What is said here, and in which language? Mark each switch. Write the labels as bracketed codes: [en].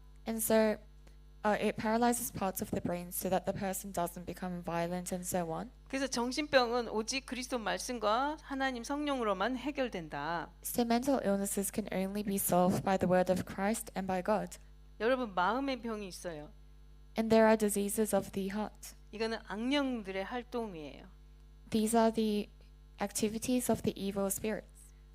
[en] And so it paralyzes parts of the brain so that the person doesn't become violent and so on. [ko] 그래서 정신병은 오직 그리스도 말씀과 하나님 성령으로만 해결된다. [en] So mental illnesses can only be solved by the word of Christ and by God. [ko] 여러분 마음의 병이 있어요. [en] And there are diseases of the heart. [ko] 이거는 악령들의 활동이에요. [en] These are the activities of the evil spirits.